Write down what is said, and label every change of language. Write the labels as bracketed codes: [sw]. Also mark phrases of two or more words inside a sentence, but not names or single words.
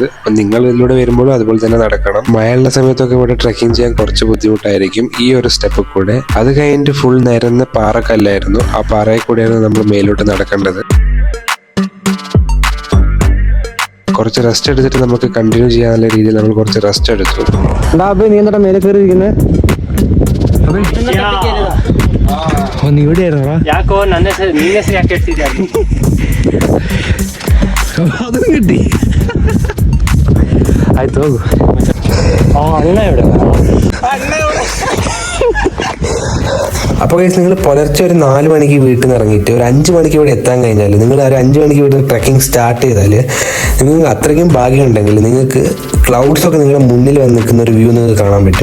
[ml] അപ്പം നിങ്ങൾ ഇതിലൂടെ വരുമ്പോഴും അതുപോലെ തന്നെ നടക്കണം. മഴയുള്ള സമയത്തൊക്കെ ഇവിടെ ട്രക്കിംഗ് ചെയ്യാൻ കുറച്ച് ബുദ്ധിമുട്ടായിരിക്കും ഈ ഒരു സ്റ്റെപ്പ് കൂടെ. അത് കഴിഞ്ഞിട്ട് ഫുൾ നിരന്ന പാറക്കല്ലായിരുന്നു. ആ പാറയിൽ കൂടെയാണ് നമ്മൾ മേലോട്ട് നടക്കേണ്ടത്. കുറച്ച് റെസ്റ്റ് എടുത്തിട്ട് നമുക്ക് കണ്ടിന്യൂ ചെയ്യാനുള്ള രീതിയിൽ നമ്മൾ കുറച്ച് റെസ്റ്റ് എടുത്തു. നീ എന്താ മേലെ കയറിയിരിക്കുന്നത്? [kn] ಯಾಕೋ ನನ್ನ ಹೆಸರು ಯಾಕೆ ಹೇಳ್ತಿದ್ಯಾ? [ml] അതും കിട്ടി. [kn] ಆಯ್ತು ಹೋಗು. [ml] ಅಣ್ಣ ഇവിടെ. അപ്പോൾ നിങ്ങൾ പുലർച്ചെ ഒരു 4 മണിക്ക് വീട്ടിൽ നിന്ന് ഇറങ്ങിയിട്ട് ഒരു 5 മണിക്ക് ഇവിടെ എത്താൻ കഴിഞ്ഞാൽ, നിങ്ങൾ ഒരു 5 മണിക്ക് വീട്ടിൽ ട്രക്കിംഗ് സ്റ്റാർട്ട് ചെയ്താൽ നിങ്ങൾക്ക് അത്രയ്ക്കും ഭാഗ്യമുണ്ടെങ്കിൽ നിങ്ങൾക്ക് ക്ലൗഡ്സ് ഒക്കെ നിങ്ങളുടെ മുന്നിൽ വന്ന് നിൽക്കുന്ന ഒരു വ്യൂ നിങ്ങൾക്ക് കാണാൻ പറ്റും.